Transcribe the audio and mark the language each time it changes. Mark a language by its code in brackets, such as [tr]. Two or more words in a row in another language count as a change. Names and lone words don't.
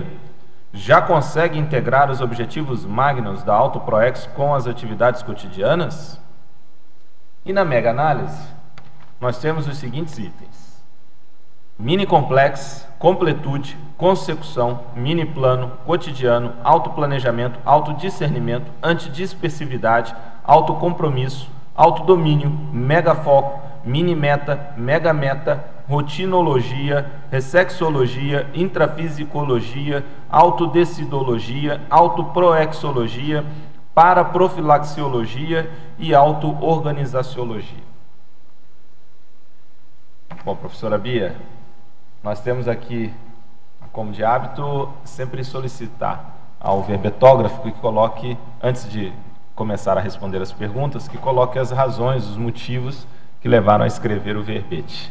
[pt] Já consegue integrar os objetivos magnos da autoproex com as atividades cotidianas? E na mega-análise, nós temos os seguintes itens: mini-complex, completude, consecução, mini-plano, cotidiano, autoplanejamento, autodiscernimento, antidispersividade, autocompromisso, autodomínio, mega-foco, minimeta, megameta, rotinologia, ressexologia, intrafisicologia, autodecidologia, autoproexologia, paraprofilaxiologia e autoorganizaciologia. Bom, professora Bia, nós temos aqui, como de hábito, sempre solicitar ao verbetógrafo que coloque, antes de começar a responder as perguntas, que coloque as razões, os motivos que levaram a escrever o verbete.